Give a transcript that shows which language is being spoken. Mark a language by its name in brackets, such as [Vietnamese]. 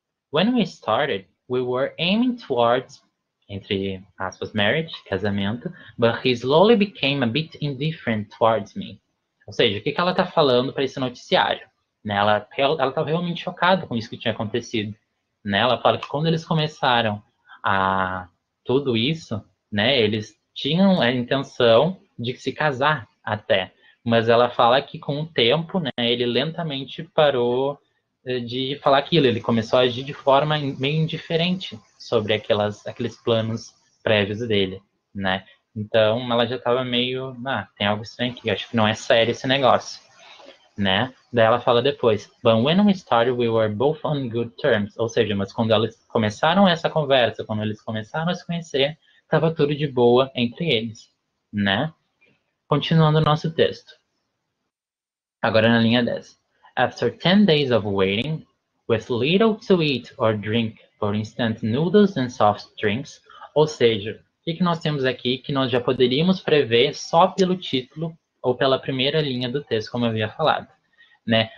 [English] When we started, we were aiming towards, [Portuguese] entre aspas, [English] marriage, [Portuguese] casamento, [English] but he slowly became a bit indifferent towards me. [Portuguese] Ou seja, o que ela está falando para esse noticiário? Né? Ela estava realmente chocada com isso que tinha acontecido. Né? Ela fala que quando eles começaram a tudo isso, né, eles tinham a intenção de se casar até. Mas ela fala que com o tempo, né, ele lentamente parou de falar aquilo. Ele começou a agir de forma meio indiferente sobre aqueles planos prévios dele, né? Então, ela já estava meio, tem algo estranho aqui, acho que não é sério esse negócio, né? Daí ela fala depois, [English] but when we started, we were both on good terms. [Portuguese] Ou seja, mas quando eles começaram essa conversa, quando eles começaram a se conhecer, estava tudo de boa entre eles, né? Continuando o nosso texto. Agora na linha 10. [English] After 10 days of waiting, with little to eat or drink, for instance, noodles and soft drinks, [Portuguese] ou seja, o que nós temos aqui que nós já poderíamos prever só pelo título ou pela primeira linha do texto, como eu havia falado, né?